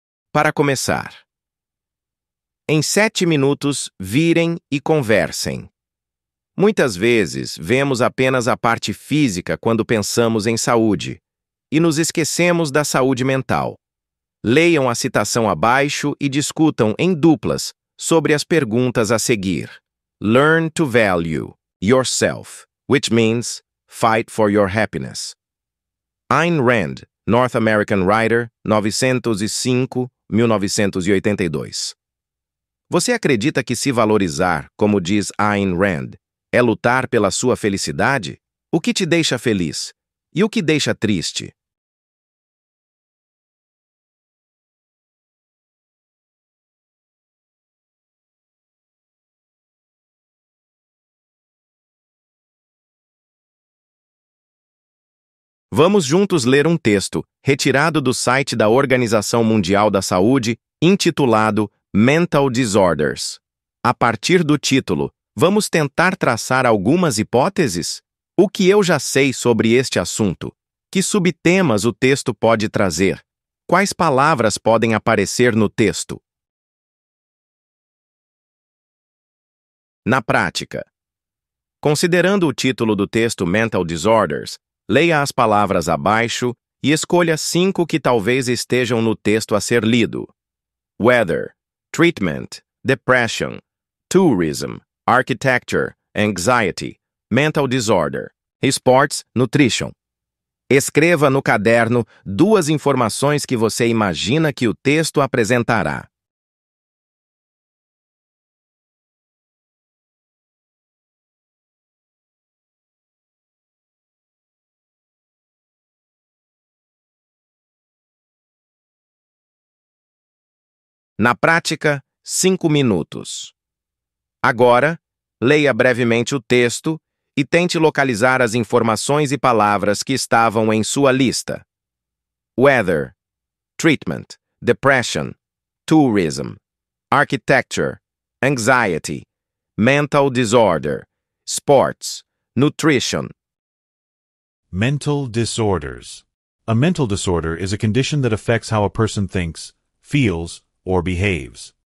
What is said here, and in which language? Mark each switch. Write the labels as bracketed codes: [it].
[pt] Para começar, em 7 minutos, virem e conversem. Muitas vezes, vemos apenas a parte física quando pensamos em saúde, e nos esquecemos da saúde mental. Leiam a citação abaixo e discutam em duplas sobre as perguntas a seguir. [en] Learn to value yourself, which means fight for your happiness. Ayn Rand, North American writer, 1905-1982. [pt] Você acredita que se valorizar, como diz Ayn Rand, é lutar pela sua felicidade? O que te deixa feliz? E o que deixa triste? Vamos juntos ler um texto, retirado do site da Organização Mundial da Saúde, intitulado Mental Disorders. A partir do título, vamos tentar traçar algumas hipóteses? O que eu já sei sobre este assunto? Que subtemas o texto pode trazer? Quais palavras podem aparecer no texto? Na prática, considerando o título do texto Mental Disorders, leia as palavras abaixo e escolha 5 que talvez estejam no texto a ser lido. [en] Weather, treatment, depression, tourism, architecture, anxiety, mental disorder, sports, nutrition. [pt] Escreva no caderno 2 informações que você imagina que o texto apresentará. Na prática, 5 minutos. Agora, leia brevemente o texto e tente localizar as informações e palavras que estavam em sua lista. [en] Weather, treatment, depression, tourism, architecture, anxiety, mental disorder, sports, nutrition. Mental disorders. A mental disorder is a condition that affects how a person thinks, feels, or behaves.